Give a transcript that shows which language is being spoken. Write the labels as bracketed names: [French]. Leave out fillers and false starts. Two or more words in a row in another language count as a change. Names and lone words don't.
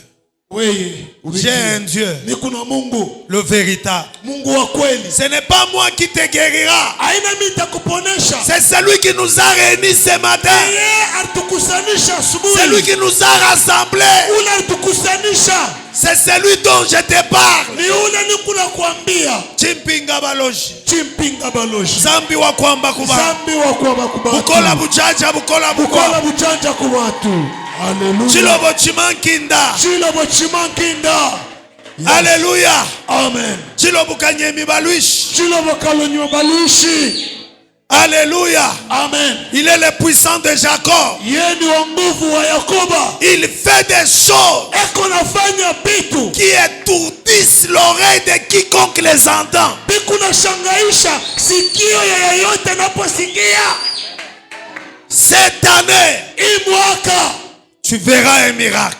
[French] J'ai un Dieu, le véritable. Ce n'est pas moi qui te guérira. C'est celui qui nous a réunis ce matin. C'est lui qui nous a rassemblés. C'est celui dont je te parle. Chimpinga baloji. Zambi wa kwamba kuba. Bukola bujaja bukola kubatu. Chilobo chimankinda. Alléluia. Amen. Chilobo kanyemi baluishi. Alléluia. Amen. Il est le puissant de Jacob. Il fait des choses qui étourdissent l'oreille de quiconque les entend. Cette année, tu verras un miracle.